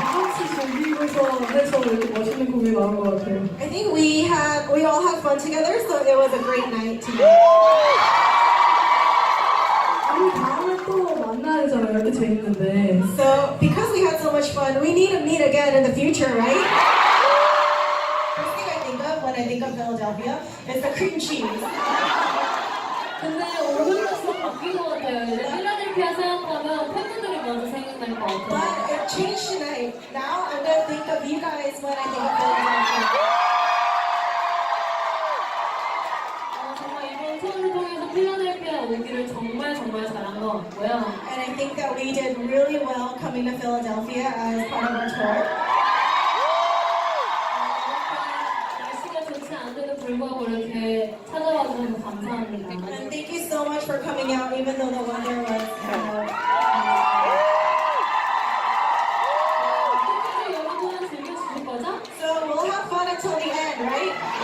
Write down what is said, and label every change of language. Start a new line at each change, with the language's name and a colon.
Korean: 같이 즐기고서 해서 이렇게 멋있는 곡이 나온 것 같아요.
English: I think we all had fun together, so it was a great night tonight.
Korean: 우리 다음에 또 만나야 되잖아요. 이렇게 재밌는데.
English: So because we had so much fun, we need to meet again in the future, right? First thing I think of when I think of Philadelphia is the cream cheese.
Korean: 근데 오늘부터 바뀐 것 같아요. 이제 필라델피아 생각하면 팬분들이 먼저 생각날 것 같아요.
English: But it changed tonight. Now I'm gonna think of you guys when I think of Philadelphia.
Korean: 정말 이번 투어를 통해서 필라델피아 오기를 정말 잘한 것 같고요.
English: And I think that we did really well coming to Philadelphia as part of our tour.
Korean: 날씨가 좋지 않은데도 불구하고 이렇게 찾아와 주셔서 감사합니다.
English: And thank you so much for coming out, even though the weather was,
Korean: 끝까지 여러분은 즐겨주실 거죠?
English: So we'll have fun until the end, right?